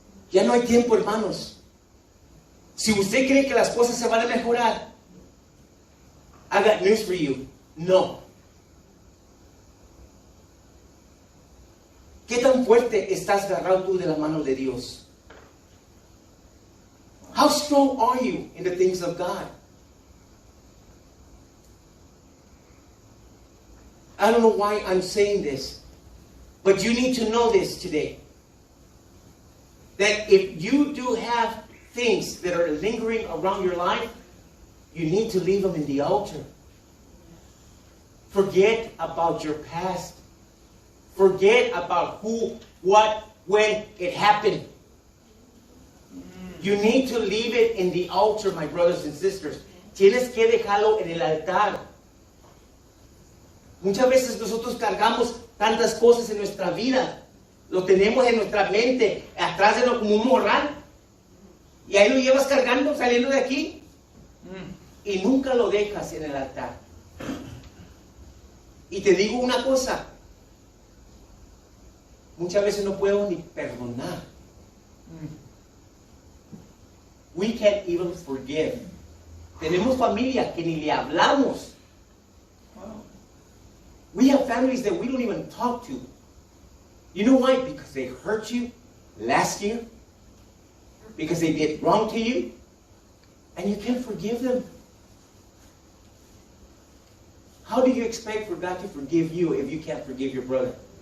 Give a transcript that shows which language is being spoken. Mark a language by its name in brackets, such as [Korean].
[Spanish] Ya no hay tiempo, hermanos. Si usted cree que las cosas se van a mejorar, [English] I got news for you. No. [Spanish] ¿Qué tan fuerte estás agarrado tú de la mano de Dios? [English] How strong are you in the things of God? I don't know why I'm saying this, but you need to know this today. That if you do have things that are lingering around your life, you need to leave them in the altar. Forget about your past. Forget about who, what, when it happened. You need to leave it in the altar, my brothers and sisters. [Spanish] Tienes que dejarlo en el altar. Muchas veces nosotros cargamos tantas cosas en nuestra vida. Lo tenemos en nuestra mente, atrás de lo como un morral. Y ahí lo llevas cargando, saliendo de aquí. Y nunca lo dejas en el altar. Y te digo una cosa. muchas veces no podemos ni perdonar. Mm. [English] We can't even forgive. [Spanish] Tenemos familia que ni le hablamos. [English] Wow. We have families that we don't even talk to. You know why? Because they hurt you last year. Because they did wrong to you. And you can't forgive them. How do you expect for God to forgive you if you can't forgive your brother?